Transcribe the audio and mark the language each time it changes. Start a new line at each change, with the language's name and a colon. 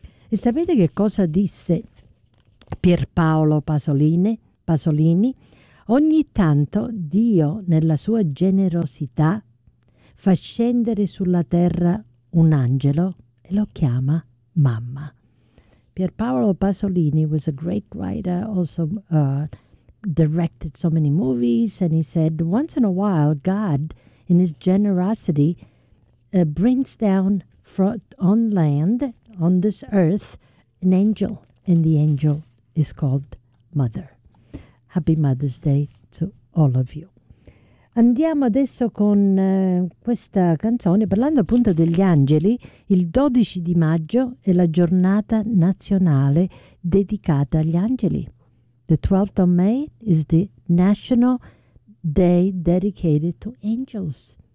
Italian: E sapete che cosa disse Pierpaolo Pasolini? Pasolini, ogni tanto Dio nella sua generosità fa scendere sulla terra un angelo e lo chiama mamma.
English: Pierpaolo Pasolini was a great writer, also directed so many movies, and he said, once in a while, God, in his generosity, brings down on land, on this earth, an angel, and the angel is called Mother. Happy Mother's Day to all of you.
Italian: Andiamo adesso con questa canzone, parlando appunto degli angeli. Il 12 di maggio è la giornata nazionale dedicata agli angeli.
English: The 12th of May is the National Day dedicated to angels.